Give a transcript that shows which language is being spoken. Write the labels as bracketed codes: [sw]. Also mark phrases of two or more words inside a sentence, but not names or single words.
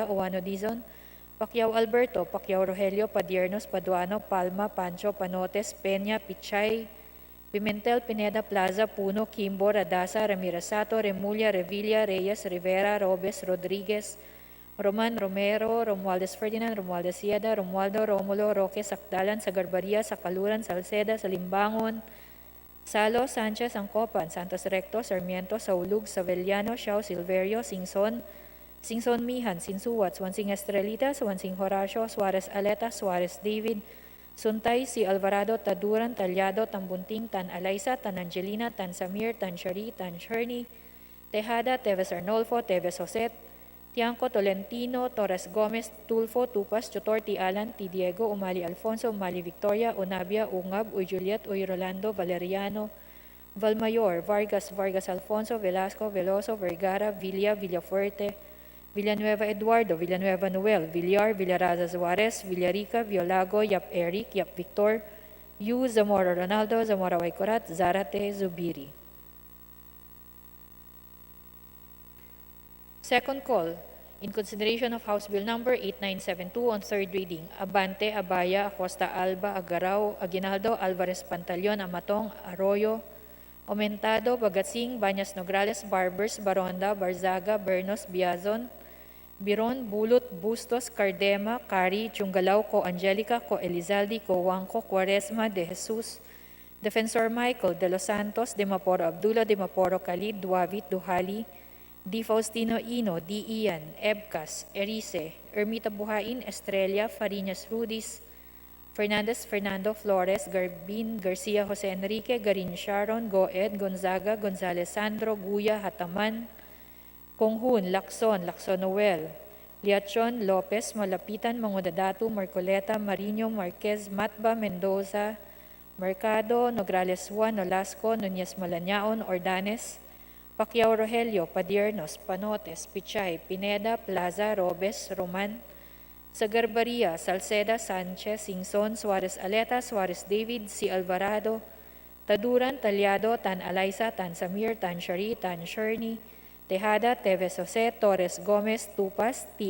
[en] Uwano Dizon, Pacquiao Alberto, Pacquiao Rogelio, Padiernos, Paduano, Palma, Pancho, Panotes, Peña, Pichay, Pimentel, Pineda, Plaza, Puno, Kimbo, Radasa, Ramirez Sato, Remulla, Revilla, Reyes, Rivera, Robes, Rodriguez, Roman, Romero, Romualdez Ferdinand, Romualdez Sieda, Romualdo, Romulo, Roque, Sakdalan, Sagarbaria, Sakaluran, Salceda, Salimbangon, Salo, Sanchez, Angcopan, Santos Recto, Sarmiento, Saulug, Savellano, Xiao, Silverio, Singson, Singson Mihan, Sinsuwat, Swansing Estrelita, Swansing Horacio, Suarez Aleta, Suarez David, Suntay, Si Alvarado, Taduran, Talyado, Tambunting, Tan Alaysa, Tan Angelina, Tan Samir, Tan Shari, Tan Sherny, Tejada, Teves Arnolfo, Teves Joset, Tiangco, Tolentino, Torres Gomez, Tulfo, Tupas, Chotorti Alan, T. Diego, Umali Alfonso, Umali Victoria, Unabia, Ungab, Uy Juliet, Uy Rolando, Valeriano, Valmayor, Vargas, Vargas Alfonso, Velasco, Veloso, Vergara, Villa, Villafuerte, Villanueva Eduardo, Villanueva Noel, Villar, Villaraza Suarez, Villarica, Violago, Yap Eric, Yap Victor, Yu, Zamora Ronaldo, Zamora Waikorat, Zarate, Zubiri. Second call, in consideration of House Bill Number 8972 on third reading, Abante, Abaya, Acosta Alba, Agarao, Aguinaldo, Alvarez Pantaleon, Amatong, Arroyo, Aumentado, Bagatsing, Banyas Nograles, Barbers, Baronda, Barzaga, Bernos, Biazon, Biron, Bulot, Bustos, Cardema, Cari, Chungalao, Co Angelica, Co Elizalde, Co Wangco, Quaresma, De Jesus, Defensor Michael, De Los Santos, De Maporo Abdullah, De Maporo Khalid, Duavit, Duhali, Di Faustino Ino, Di Ian, Ebcas, Erice, Ermita Buhain, Estrella, Fariñas Rudis, Fernandez, Fernando Flores, Garbin, Garcia Jose Enrique, Garin Sharon, Goed, Gonzaga, Gonzales Sandro, Guya, Hataman, Conghun, Lacson, Lacson Noel, Liachon, Lopez, Malapitan, Mangudadato, Marcoleta, Marino, Marquez, Matba, Mendoza, Mercado, Nograles Juan, Nolasco, Nunez Malanyaon, Ordanes, Pacquiao Rogelio, Padiernos, Panotes, Pichay, Pineda, Plaza, Robes, Roman, Sagarbaria, Salceda, Sanchez, Singson, Suarez Aleta, Suarez David, Si Alvarado, Taduran, Talyado, Tan Alaysa, Tan Samir, Tan Shari, Tan Sherny, Tejada, Teves Jose, Torres Gomez, Tupas, T.